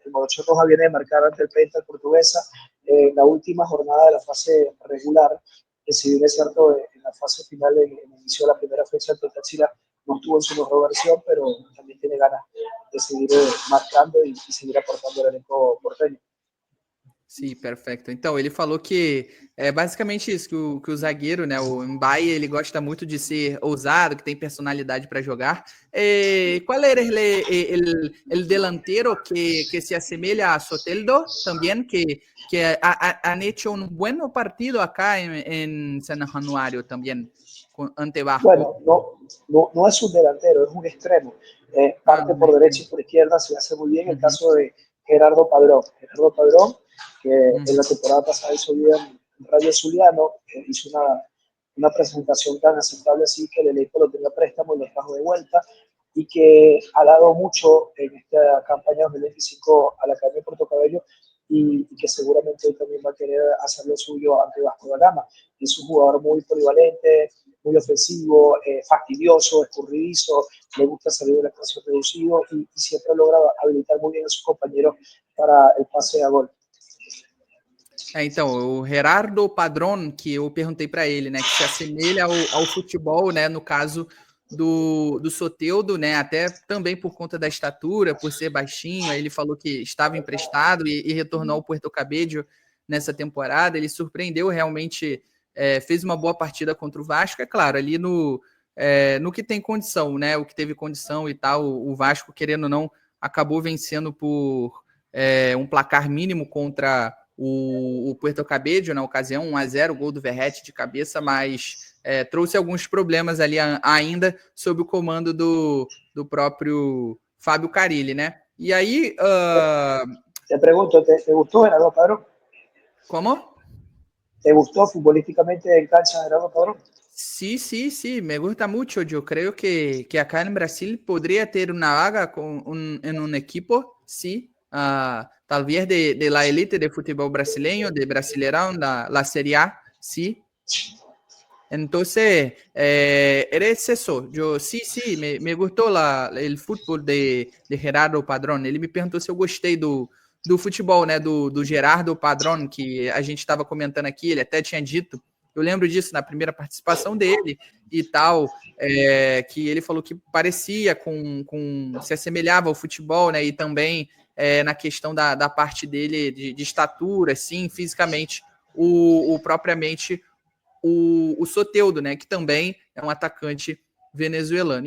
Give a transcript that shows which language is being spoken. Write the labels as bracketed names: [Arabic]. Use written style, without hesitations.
[Spanish] El Morocho Rojas viene de marcar ante el Penta, el Portuguesa, en la última jornada de la fase regular, que si bien es cierto, en la fase final, en el inicio de la primera fecha, el Táchira no estuvo en su mejor versión, pero también tiene ganas de seguir marcando e seguir aportando ao elenco porteño. [Portuguese] Sim, perfeito. Então, ele falou que é basicamente isso, que o zagueiro, né, o Mbaye, ele gosta muito de ser ousado, que tem personalidade para jogar. Qual era [Spanish] el delantero que [Portuguese] se assemelha a Soteldo também, [Spanish] que han hecho un buen partido acá en San Januario también, ante Vasco? Bueno, no es un delantero, es un extremo. Parte por derecha y por izquierda, se hace muy bien. El caso de Gerardo Padrón. Gerardo Padrón, que en la temporada pasada hizo bien en Radio Zuliano, hizo una presentación tan aceptable así que el elenco lo tenía préstamo y lo trajo de vuelta, y que ha dado mucho en esta campaña 2025 a la Academia de Puerto Cabello y que seguramente hoy también va a querer hacer lo suyo ante Vasco da Gama. Es un jugador muy polivalente, muy ofensivo, fastidioso, escurridizo, le gusta salir del espacio reducido y siempre logra habilitar muy bien a sus compañeros para el pase a gol. [Portuguese] Então, o Gerardo Padrón, que eu perguntei para ele, né, que se assemelha ao futebol, né, no caso do Soteldo, né, até também por conta da estatura, por ser baixinho, aí ele falou que estava emprestado e retornou ao Puerto Cabello nessa temporada, ele surpreendeu realmente fez uma boa partida contra o Vasco, é claro, ali no que tem condição, né? O que teve condição e tal, o Vasco, querendo ou não, acabou vencendo por um placar mínimo contra o Puerto Cabello na ocasião, 1-0, gol do Verratti de cabeça, mas trouxe alguns problemas ali ainda sob o comando do próprio Fábio Carille, né? E aí... [Spanish] Te pregunto, ¿te gustó Gerardo Padrón? ¿Cómo? ¿Te gustó futbolísticamente en cancha Gerardo Padrón? Sí, sí, sí, me gusta mucho. Yo creo que acá en Brasil podría tener una vaga en un equipo, sí, tal vez de la élite de fútbol brasileño, de Brasileirão, la Serie A, sí. Entonces, eres eso. Yo sí, me gustó el fútbol de Gerardo Padrón. [Portuguese] Ele me perguntou se eu gostei do futebol, né, do Gerardo Padrón, que a gente estava comentando aqui, ele até tinha dito, eu lembro disso na primeira participação dele e tal, que ele falou que parecia se assemelhava ao futebol, né, e também na questão da parte dele de estatura, assim, fisicamente, propriamente o Soteldo, né, que também é um atacante venezuelano.